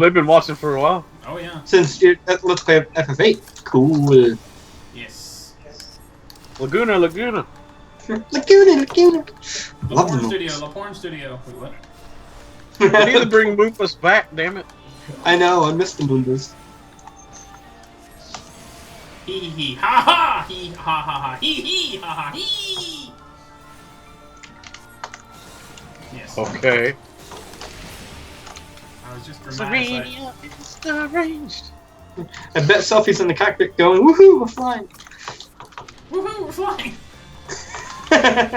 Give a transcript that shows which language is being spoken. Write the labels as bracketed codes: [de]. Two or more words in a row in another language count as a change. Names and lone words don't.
[en] They've been watching for a while. Oh, yeah. Since let's play FF8. Cool. Yes. Laguna. Laguna. La Love Porn the Studio, movies. La Porn Studio. Wait, what? They need to bring Moofus back, damn it. I know. I missed the Moonbus. Hee hee hee. Ha ha! Hee ha ha ha. Hee hee ha ha hee! Yes. Okay. I was just dramatic. arranged. I bet Selfie's in the cockpit going, woohoo, we're flying. Woohoo, we're flying! I